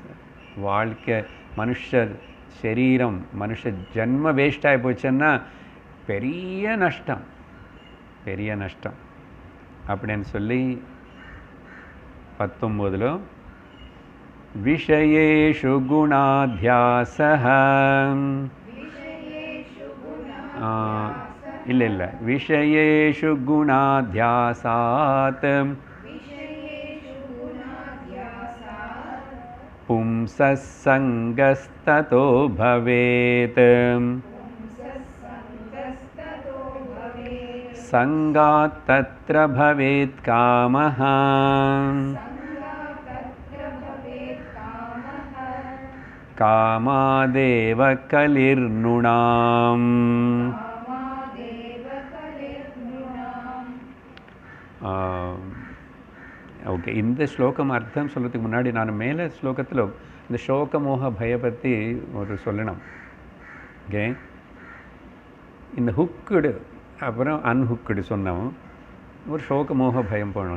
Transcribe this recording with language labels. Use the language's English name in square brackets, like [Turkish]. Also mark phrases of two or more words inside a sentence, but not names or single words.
[Tamil] வாழ்க்கை மனுஷ சரீரம் மனுஷ ஜன்ம வேஸ்ட் ஆகி போச்சுன்னா பெரிய நஷ்டம், பெரிய நஷ்டம் அப்படின்னு சொல்லி 19 [Sanskrit] विषयेषु गुणाध्यासः [Tamil] இல்லை [Sanskrit] विषयेषु गुणाध्यासात् पुंसस्सङ्गस्ततो भवेत् सङ्गात् तत्र भवेत् कामः कामादेव कलिर्नृणाम् [Tamil] ஓகே, இந்த ஸ்லோகம் அர்த்தம் சொல்கிறதுக்கு முன்னாடி நான் மேலே ஸ்லோகத்தில் இந்த சோக மோக பய பற்றி ஒரு சொல்லணும். ஓகே, இந்த ஹுக்குடு அப்புறம் அன்ஹுக்குடு சொன்னோம், ஒரு சோக மோக பயம் போடணும்.